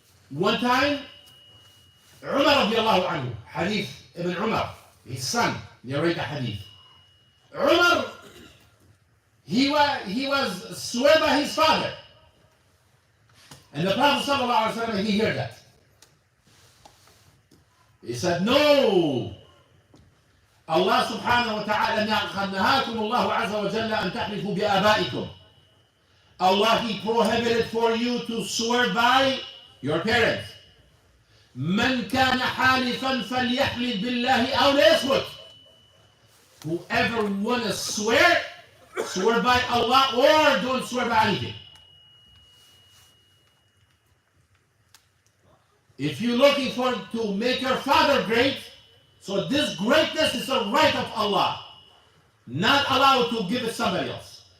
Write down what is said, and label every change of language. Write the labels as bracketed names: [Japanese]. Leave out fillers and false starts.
[English] One time, Umar radiallahu anhu, hadith Ibn Umar, his son, narrated a hadith. Umar, he was swear by his father. And the Prophet sallallahu alaihi wasallam, he heard that. He said, no. [Arabic] Allah subhanahu wa ta'ala قَدْ نَهَاكُمُ اللَّهُ عَزَّ وَجَلَّ أَن تَحْلِفُوا بِآبَائِكُمْ. [English] Allah, He prohibited for you to swear by your parents. [Arabic] من كان حالفا فليحلف بالله أو ليصمت. [English] Whoever wanna swear, swear by Allah or don't swear by anything. If you're looking for to make your father great, so this greatness is a right of Allah, not allowed to give it somebody else.